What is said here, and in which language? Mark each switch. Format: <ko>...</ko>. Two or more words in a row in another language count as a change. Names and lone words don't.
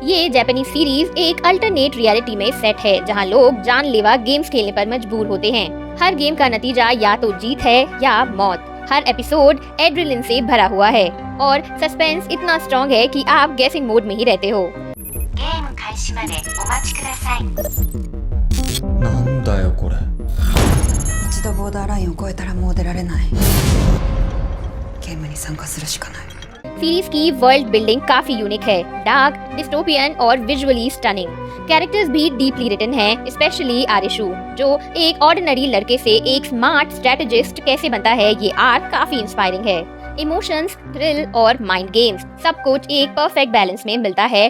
<hi>ये</hi> <en>Japanese series</en> <hi>एक</hi> <en>alternate reality</en> <hi>में सेट है जहां लोग जानलेवा गेम्स खेलने पर मजबूर होते हैं। हर गेम का नतीजा या तो जीत है या मौत। हर एपिसोड एड्रेनलिन से भरा हुआ है और सस्पेंस इतना स्ट्रॉन्ग है कि आप</hi> <en>guessing mode</en> <hi>में ही रहते हो।</hi> <ja>なんだよこれ。一度ボーダーラインを越えたらもう出られない。ゲームに参加するしかない。</ja> <hi>सीरीज की</hi> <en>world building</en> <hi>काफी यूनिक है,</hi> <en>dark, dystopian</en> <hi>और</hi> <en>visually stunning.</en> <hi>कैरेक्टर्स भी</hi> <en>deeply written</en> <hi>हैं, स्पेशली आरिशु, जो एक ऑर्डिनरी लड़के से एक</hi> <en>smart strategist</en> <hi>कैसे बनता है, ये आर्क काफी इंस्पायरिंग है। इमोशंस, थ्रिल और</hi> <en>mind games</en> <hi>सब कुछ एक</hi> <en>perfect balance</en> <hi>में मिलता है।</hi>